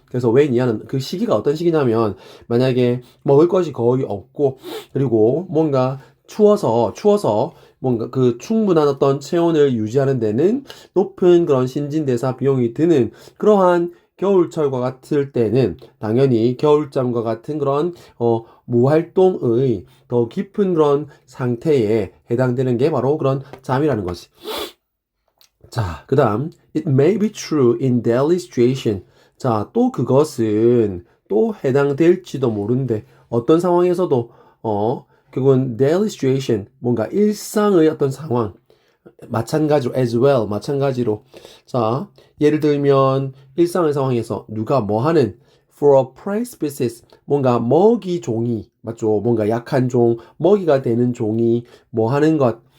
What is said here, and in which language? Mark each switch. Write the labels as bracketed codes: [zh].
[ko] 그래서 웬 이하는 그 시기가 어떤 시기냐면 만약에 먹을 것이 거의 없고 그리고 뭔가 추워서 뭔가 그 충분한 어떤 체온을 유지하는 데는 높은 그런 신진대사 비용이 드는 그러한 겨울철과 같을 때는 당연히 겨울잠과 같은 그런 무활동의 더 깊은 그런 상태에 해당되는 게 바로 그런 잠이라는 거지. 자, 그 다음 [en] It may be true in daily situation. [ko] 자, 또 또 해당될지도 모른데 어떤 상황에서도 결국은 [en] daily situation [ko] 뭔가 일상의 어떤 상황 마찬가지로 [en] as well [ko] 마찬가지로 자 예를 들면 일상의 상황에서 누가 뭐 하는 [en] for a prey species [ko] 뭔가 먹이 종이 맞죠 뭔가 약한 종 먹이가 되는 종이 뭐 하는 것